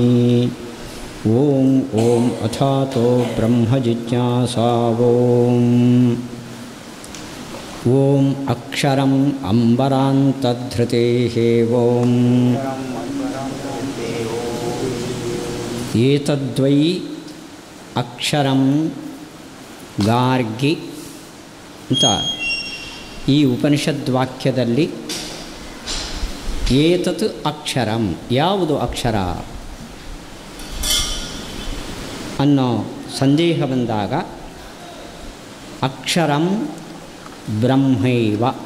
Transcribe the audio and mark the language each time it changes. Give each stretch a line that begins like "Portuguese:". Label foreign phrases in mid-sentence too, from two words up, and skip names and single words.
Sanskrit: ॐ ॐ अथातो ब्रह्मजिज्ञासा ॐ अक्षरम् अम्बरान्तद्धृतेः ॐ एतद्वै अक्षरं गार्ಗಿ
Kannada: ಅಂತ ಈ ಉಪನಿಷದ್ವಾಕ್ಯದಲ್ಲಿ
Sanskrit: ಏತತ್ ಅಕ್ಷರಂ
Kannada: ಯಾವುದು ಅಕ್ಷರ ಅನ್ನೋ ಸಂದೇಹ ಬಂದಾಗ
Sanskrit: ಅಕ್ಷರಂ ಬ್ರಹ್ಮೈವ